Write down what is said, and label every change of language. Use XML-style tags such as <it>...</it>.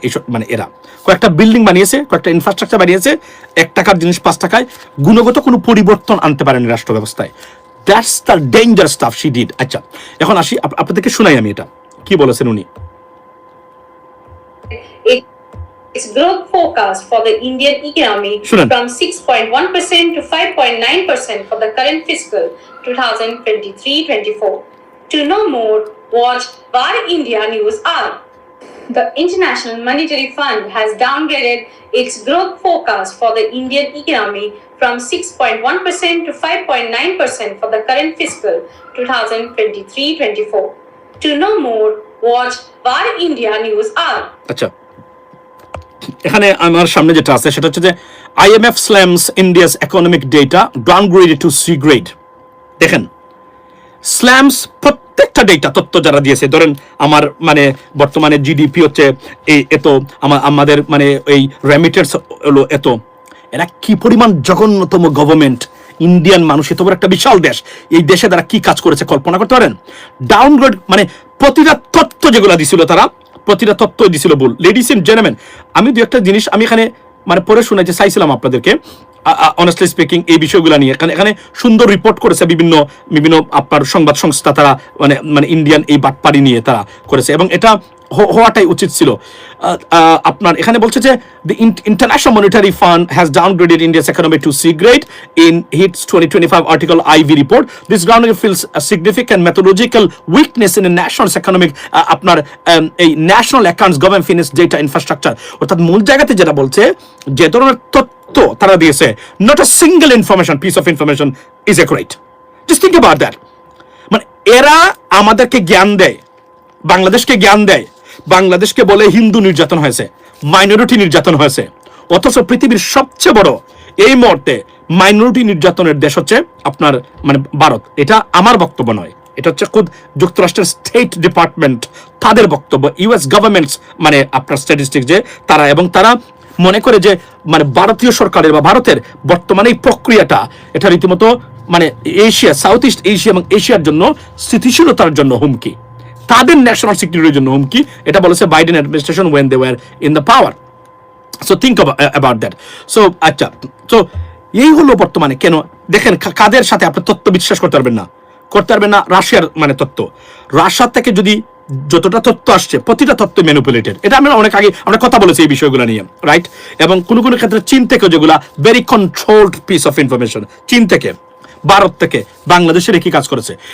<bn>এইসব মানে এরা কয়েকটা বিল্ডিং বানিয়েছে, কয়েকটা ইনফ্রাস্ট্রাকচার বানিয়েছে, 1 টাকার জিনিস 5 টাকায়, গুণগত কোনো পরিবর্তন আনতে পারেনি রাষ্ট্র ব্যবস্থায়।</bn> <en>That's the danger stuff she did.</en> <bn>আচ্ছা এখন আসি, আপনাদেরকে শোনাই আমি এটা কি বলেছেন উনি।</bn> <en>Its growth forecast for the Indian economy from 6.1% to 5.9% for the current fiscal 2023-24. To know more, watch Var India News Hour. The International Monetary Fund has downgraded its growth forecast for the Indian economy from 6.1% to 5.9% for the current fiscal 2023-24. To know more, watch Var India News Hour.</en> <bn>আচ্ছা, এখানে আমার সামনে যেটা আছে সেটা হচ্ছে যে</bn> <en>IMF slams India's economic data downgraded to C grade।</en> <bn>দেখেন স্ল্যামস প্রত্যেকটা ডেটা তথ্য যারা দিয়েছে, ধরেন আমার মানে বর্তমানে জিডিপি হচ্ছে এত, আমাদের মানে এই রেমিটেন্স হলো এত, এরা কি পরিমাণ জঘন্যতম গভর্নমেন্ট। ইন্ডিয়ান মানুষ এত বড় একটা বিশাল দেশ, এই দেশে তারা কি কাজ করেছে কল্পনা করতে পারেন? ডাউনগ্রেড মানে প্রতিটা তথ্য যেগুলো দিছিল তারা প্রতিটা তথ্য দিছিল ভুল।</bn> <en>ladies and gentleman,</en> <bn>আমি দু একটা জিনিস আমি এখানে মানে পরে শোনাইতে চাইছিলাম আপনাদেরকে, অনেস্টলি স্পিকিং এই বিষয়গুলো নিয়ে। এখানে সুন্দর রিপোর্ট করেছে বিভিন্ন আপনার সংবাদ সংস্থা, তারা মানে ইন্ডিয়ান এই বাটপাড়ি নিয়ে তারা করেছে, এবং এটা হওয়াটাই উচিত ছিল। আপনার এখানে বলছে যে</bn> <en>the International Monetary Fund has downgraded India's economy to C grade in its 2025 article IV report. This downgrade feels a significant methodological weakness in the national economic</en> <bn>আপনার এই national accounts government finance data infrastructure, অর্থাৎ মূল জায়গাতে যেটা বলছে যে ধরনের তথ্য তারা দিয়েছে,</bn> <en>not a single piece of information is accurate. Just think about that.</en> <bn>মানে এরা আমাদেরকে জ্ঞান দেয়, বাংলাদেশকে জ্ঞান দেয়, বাংলাদেশকে বলে হিন্দু নির্যাতন হয়েছে, মাইনরিটি নির্যাতন হয়েছে, অথচ পৃথিবীর সবচেয়ে বড় এই মুহূর্তে মাইনরিটি নির্যাতনের দেশ হচ্ছে আপনার মানে ভারত। এটা আমার বক্তব্য নয়, এটা হচ্ছে খুদ যুক্তরাষ্ট্রের স্টেট ডিপার্টমেন্ট তাদের বক্তব্য, ইউএস গভর্নমেন্টস মানে আপনার স্ট্যাটিস্টিক যে তারা, এবং তারা মনে করে যে মানে ভারতীয় সরকারের বা ভারতের বর্তমানে এই প্রক্রিয়াটা এটা রীতিমতো মানে এশিয়া, সাউথ ইস্ট এশিয়া এবং এশিয়ার জন্য স্থিতিশীলতার জন্য হুমকি, তাদের ন্যাশনাল সিকিউরিটির জন্য হুমকি। এটা বলেছে Biden administration</bn> <en>when they were in the power. So think about that.</en> <bn>So আচ্ছা, তো এই হলো বর্তমানে কেন দেখেন কাদের সাথে আপনি তথ্য বিশ্বাস করতে পারবেন না, রাশিয়ার মানে তথ্য, রাশিয়া থেকে যদি যতটা তথ্য আসছে প্রতিটা তথ্য ম্যানিপুলেটেড। এটা আমরা অনেক আগে আমরা কথা বলেছি এই বিষয়গুলো নিয়ে, রাইট? এবং কোনো ক্ষেত্রে চীন থেকে যেগুলা</bn> <en>very controlled piece of information,</en> <bn>চীন থেকে, ভারত থেকে বাংলাদেশের একই কাজ করেছে।</bn>